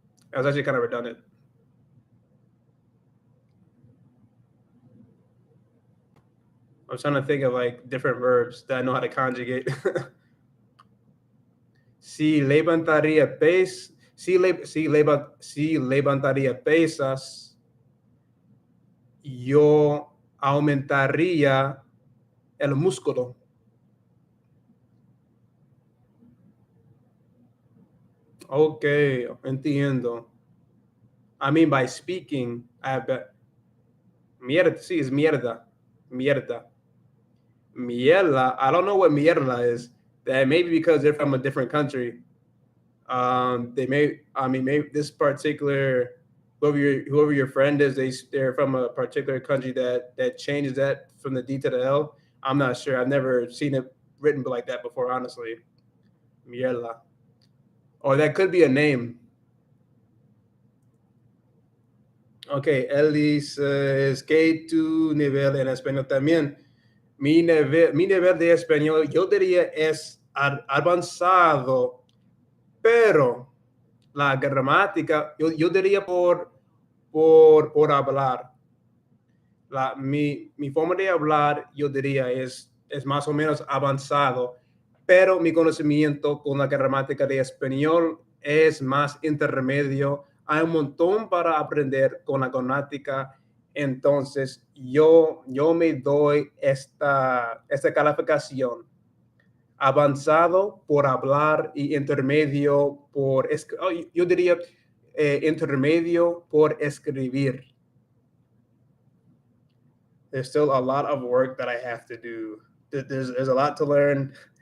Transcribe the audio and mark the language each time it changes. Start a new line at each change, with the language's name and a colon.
English: That was actually kind of redundant. I'm trying to think of like different verbs that I know how to conjugate.
Spanish: Si levantaría pesas, yo aumentaría el músculo.
English: Okay,
Spanish: entiendo.
English: I mean, by speaking, I bet.
Spanish: Mierda, sí, es mierda. Mierda. Mierda.
English: I don't know what mierda is. That maybe because they're from a different country. Maybe this particular whoever your friend is, they're from a particular country that changes that from the D to the L. I'm not sure. I've never seen it written like that before, honestly. Mierda. or that could be a name.
Spanish: Okay, él dice, ¿qué tu nivel en español también? Mi nivel de español, yo diría es avanzado, pero la gramática, yo diría por hablar. Mi forma de hablar, yo diría, es más o menos avanzado, pero mi conocimiento con la gramática de español es más intermedio. Hay un montón para aprender con la gramática, entonces yo me doy esta calificación. Avanzado por hablar y intermedio yo diría intermedio por escribir.
English: There's still a lot of work that I have to do. There's a lot to learn.